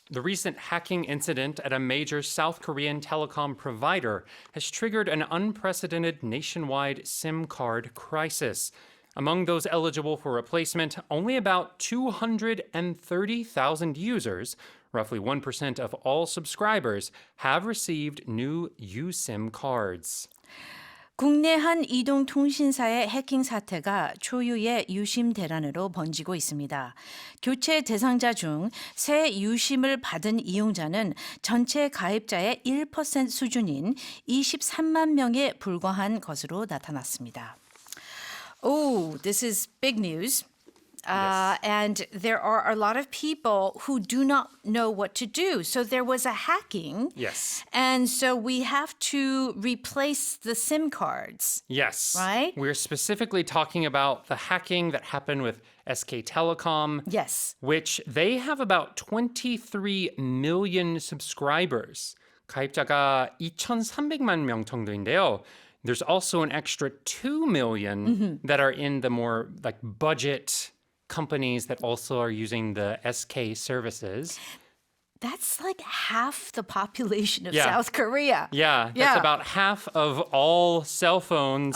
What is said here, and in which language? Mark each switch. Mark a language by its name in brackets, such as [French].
[English] The recent hacking incident at a major South Korean telecom provider has triggered an unprecedented nationwide SIM card crisis. Among those eligible for replacement, only about 230,000 users, roughly 1% of all subscribers, have received new USIM cards. [Korean] 국내 한 이동통신사의 해킹 사태가 초유의 유심 대란으로 번지고 있습니다. 교체 대상자 중 새 유심을 받은 이용자는 전체 가입자의 1% 수준인 23만 명에 불과한 것으로 나타났습니다. [English] Oh, this is big news. Yes. And there are a lot of people who do not know what to do. So there was a hacking. Yes. And so we have to replace the SIM cards. Yes. Right? We're specifically talking about the hacking that happened with SK Telecom. Yes. Which they have about 23 million subscribers. [Korean] 가입자가 2,300만 명 정도인데요. [English] There's also an extra 2 million that are in the more like budget companies that also are using the SK services. That's like half the population of Yeah. South Korea. Yeah, that's Yeah. about half of all cell phones